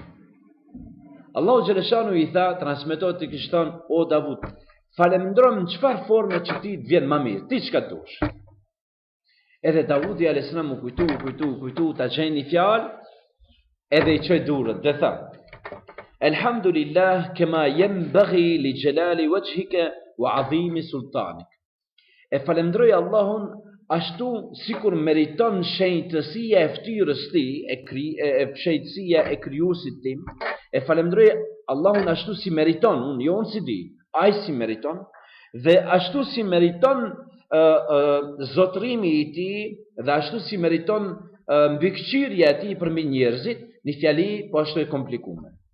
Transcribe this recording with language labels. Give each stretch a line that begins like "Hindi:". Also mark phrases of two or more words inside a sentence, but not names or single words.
Albanian: Allahu xhaleshanuhu i tha, transmetohet i kishte thënë, o Davud, falenderojmë në çfarë forme që ti të vjen më mirë, ti çka dush. Edhe Daudi
Arabic: عليه السلام
Albanian: u kujtu, ta gjej një fjalë, edhe i çoi durrët dhe tha:
Arabic: الحمد لله كما ينبغي لجلال وجهك وعظيم سلطانك.
Albanian: E falenderoj Allahun ashtu sikur meriton shenjtësia e ftyrës ti, shenjtësia e krijuesit tim. E falenderoj Allahun ashtu si meriton, unë jo unë si di, ai si meriton, dhe ashtu si meriton zotrimi i tij dhe ashtu si meriton mbikëqyrja e tij përmbi njerëzit, një fjali po ashtu e komplikuar.